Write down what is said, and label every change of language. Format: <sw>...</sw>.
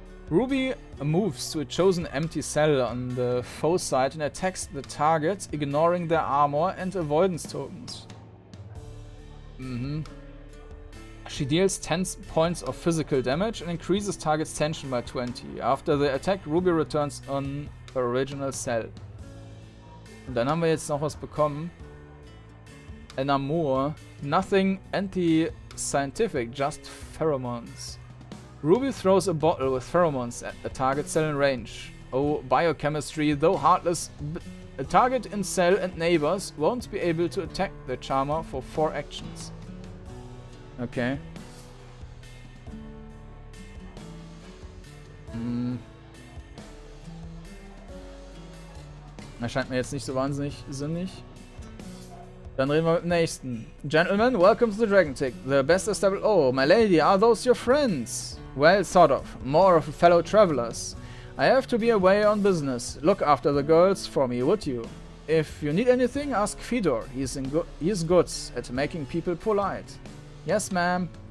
<en>Ruby moves to a chosen empty cell on the foe side and attacks the target, ignoring their armor and avoidance tokens. She deals 10 points of physical damage and increases target's tension by 20. After the attack, Ruby returns on her original cell.</en> <de>Und dann haben wir jetzt noch was bekommen. An Amour.</de> <en>Nothing anti-scientific, just pheromones. Ruby throws a bottle with pheromones at the target cell in range. Oh, biochemistry, though heartless, a target in cell and neighbors won't be able to attack the charmer for 4 actions. Okay.</en> <de>Erscheint mir jetzt nicht so wahnsinnig sinnig. Dann reden wir mit dem nächsten.</de> <en>Gentlemen, welcome to the Dragon Tick. The best established... Oh, my lady, are those your friends? Well, sort of. More of fellow travelers. I have to be away on business. Look after the girls for me, would you? If you need anything, ask Fedor. He's good at making people polite. Yes, ma'am.</en>